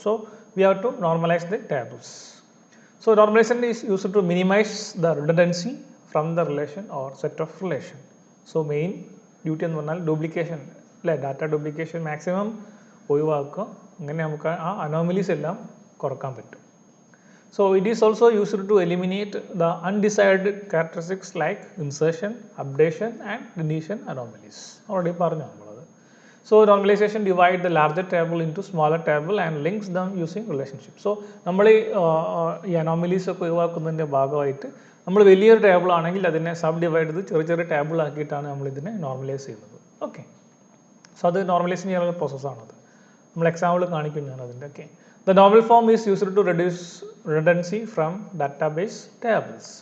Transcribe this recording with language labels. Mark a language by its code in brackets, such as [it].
[en] So we have to normalise the tables. So normalisation is used to minimise the redundancy from the relation or set of relation. [ml] So main duty എന്ന് പറഞ്ഞാൽ duplication അല്ലേ, data duplication maximum ഒഴിവാക്കുക. അങ്ങനെ നമുക്ക് ആ anomalies എല്ലാം കുറക്കാൻ പറ്റും. [en] So it is also used to eliminate the undesired characteristics like insertion, updation and deletion anomalies. [ml] Already പറഞ്ഞു നമ്മളത്. [en] So normalization divide the larger table into smaller table and links them using relationship. [ml] So നമ്മൾ ഈ anomalies ഒക്കെ ഒഴിവാക്കുന്നതിൻ്റെ ഭാഗമായിട്ട് നമ്മൾ വലിയൊരു table ആണെങ്കിൽ അതിനെ സബ് ഡിവൈഡ് ചെയ്ത് ചെറിയ ചെറിയ ടേബിൾ ആക്കിയിട്ടാണ് നമ്മൾ ഇതിനെ നോർമലൈസ് ചെയ്യുന്നത്. ഓക്കെ, സോ അത് നോർമലൈസ് ചെയ്യാനുള്ള പ്രോസസ്സാണത്. നമ്മൾ എക്സാമ്പിൾ കാണിക്കും ഞാൻ അതിൻ്റെ. [en] Okay, the normal form is used to reduce redundancy from database tables.